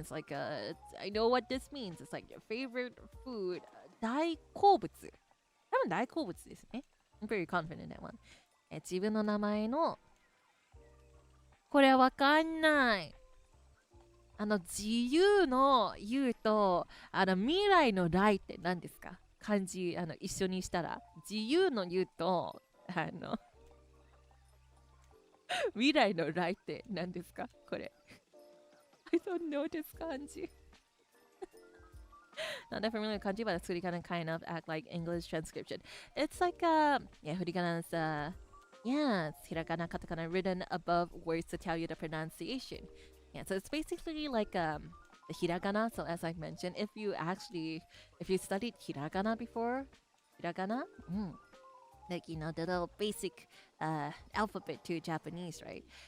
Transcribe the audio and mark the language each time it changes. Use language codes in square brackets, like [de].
[en] It's like I know what this means. It's like your favorite food. [ja] 大好物。多分大好物ですね。 [en] I'm very confident in that one. [ja] 自分の名前のこれわかんない。自由の言うと未来の来って何ですか？漢字一緒にしたら自由の言うと未来の来って何ですか？ [en] これ。I don't know this kanji. Not that familiar with kanji, but furigana kind of act like English transcription. It's like furigana's it's hiragana, katakana written above words to tell you the pronunciation. Yeah, so it's basically like the hiragana. So as I mentioned, if you studied hiragana before, like the little basic alphabet to Japanese, right?